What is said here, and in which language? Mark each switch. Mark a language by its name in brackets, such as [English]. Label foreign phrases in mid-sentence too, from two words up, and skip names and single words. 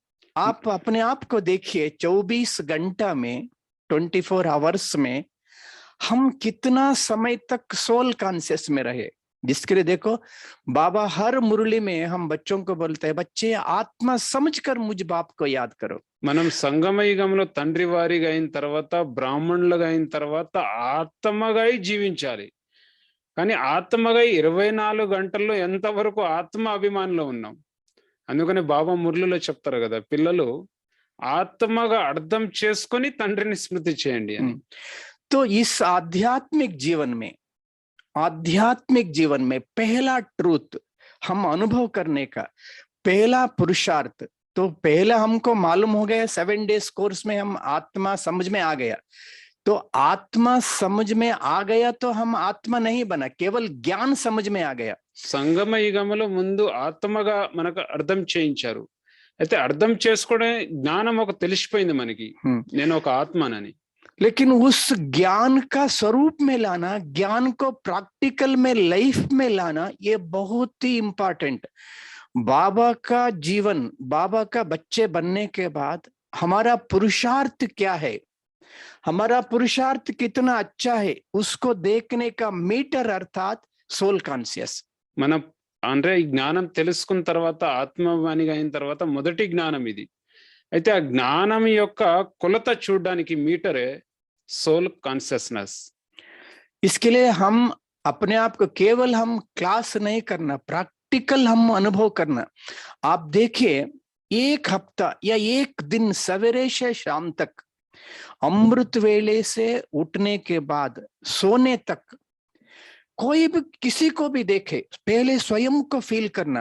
[Hindi] आप अपने आप को देखिए, 24 घंटा में 24 आवर्स में हम कितना समय तक [English] soul conscious [Hindi] में रहे। जिसके लिए देखो, बाबा हर मुरली में हम बच्चों को बोलते हैं, बच्चे आत्मा समझकर मुझ बाप को याद करो। [Telugu] మనం సంగమ యుగంలో తండ్రి వారిగా అయిన తర్వాత, బ్రాహ్మణులుగా అయిన తర్వాత ఆత్మగా జీవించాలి. కానీ ఆత్మగా 24 గంటల్లో ఎంతవరకు ఆత్మ అభిమానంలో ఉన్నాం? అందుకని బాబా మురళిలో చెప్తారు కదా, పిల్లలు ఆత్మగా అర్థం చేసుకొని తండ్రిని స్మృతి చేయండి అని. [Hindi] तो इस आध्यात्मिक जीवन में पहला ट्रूथ हम अनुभव करने का पहला पुरुषार्थ, तो पहला हमको मालूम हो गया 7 [English] days course [Hindi] में हम आत्मा समझ में आ गया। तो आत्मा समझ में आ गया तो हम आत्मा नहीं बना, केवल ज्ञान समझ में आ गया। [Telugu] సంగమ యుగంలో ముందు ఆత్మగా మనకు అర్థం చేయించారు. అయితే అర్థం చేసుకోవడం జ్ఞానం ఒక తెలిసిపోయింది మనకి, నేను ఒక ఆత్మనని. [Hindi] लेकिन उस ज्ञान का स्वरूप में लाना, ज्ञान को प्रैक्टिकल में लाइफ में लाना, ये बहुत ही इंपॉर्टेंट। बाबा का जीवन, बाबा का बच्चे बनने के बाद हमारा पुरुषार्थ क्या है, हमारा पुरुषार्थ कितना अच्छा है, उसको देखने का मीटर अर्थात [English] soul conscious. [Telugu] మనం అంటే ఈ జ్ఞానం తెలుసుకున్న తర్వాత, ఆత్మవాణిగా అయిన తర్వాత మొదటి జ్ఞానం ఇది. అయితే ఆ జ్ఞానం యొక్క కొలత చూడడానికి మీటరే [English] soul consciousness. [Hindi] इसके लिए हम अपने आप को केवल हम क्लास नहीं करना, प्रैक्टिकल हम अनुभव करना। आप देखिए, एक हफ्ता या एक दिन सवेरे से शाम तक, अमृत वेले से उठने के बाद सोने तक, कोई भी किसी को भी देखे, पहले स्वयं को फील करना।